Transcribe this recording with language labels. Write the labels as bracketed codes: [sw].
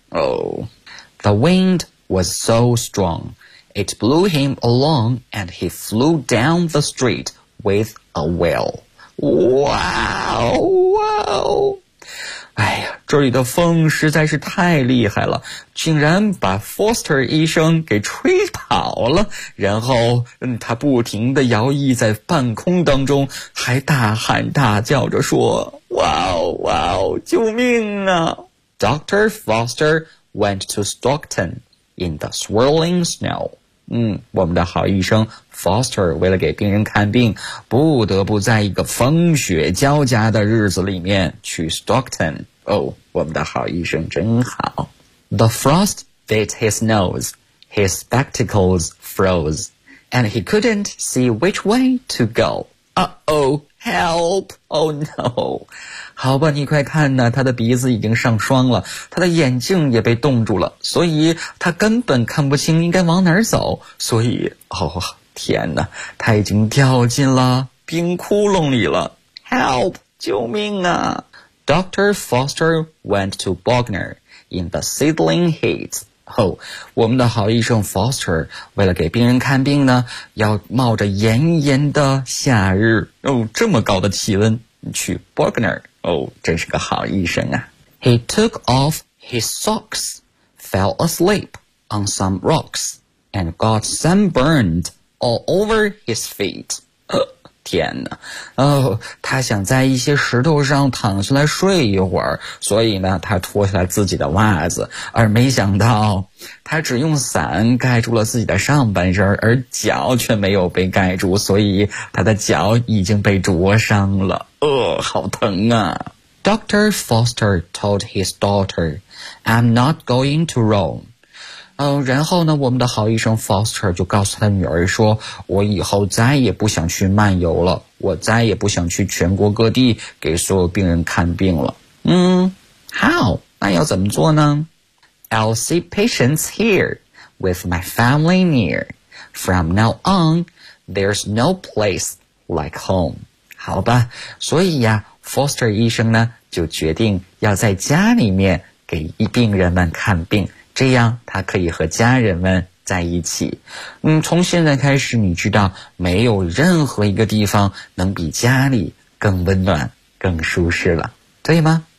[en] The wind was so strong, it blew him along and he flew down the street with a whale. Wow! [zh] 哎呀，这里的风实在是太厉害了，竟然把 Foster 医生给吹跑了，然后他不停地摇曳在半空当中，还大喊大叫着说 [en] Wow! [zh] 救命啊！Dr. [en] Foster went to Stockton in the swirling snow. [zh] 我们的好医生 Foster 为了给病人看病，不得不在一个风雪交加的日子里面去 Stockton. 我们的好医生真好。 [en] The frost bit his nose, his spectacles froze, and he couldn't see which way to go. Help! Oh no! [zh] 好吧，你快看呢，他的鼻子已经上霜了，他的眼镜也被冻住了，所以他根本看不清应该往哪儿走，所以，哦，天哪，他已经掉进了冰窟窿里了。 [en] Help! [zh] 救命啊！Dr. [en] Foster went to Bogner in the sizzling heat. [zh] 我们的好医生 Foster 为了给病人看病呢，要冒着炎炎的夏日，这么高的气温去 Bogner， 真是个好医生啊。 [en] He took off his socks, fell asleep on some rocks, and got sunburned all over his feet. [zh] 天哪，他想在一些石头上躺下来睡一会儿，所以呢，他脱下来自己的袜子，而没想到他只用伞盖住了自己的上半身，而脚却没有被盖住，所以他的脚已经被灼伤了。好疼啊。Dr. [en] Foster told his daughter, I'm not going to Rome. [zh] 然后呢，我们的好医生 Foster 就告诉他女儿说，我以后再也不想去漫游了，我再也不想去全国各地给所有病人看病了。 [en] How? [zh] 那要怎么做呢？ [en] I'll see patients here with my family near. From now on, there's no place like home. [zh] 好吧，所以呀， Foster 医生呢，就决定要在家里面给病人们看病，这样他可以和家人们在一起。从现在开始，你知道没有任何一个地方能比家里更温暖更舒适了，对吗？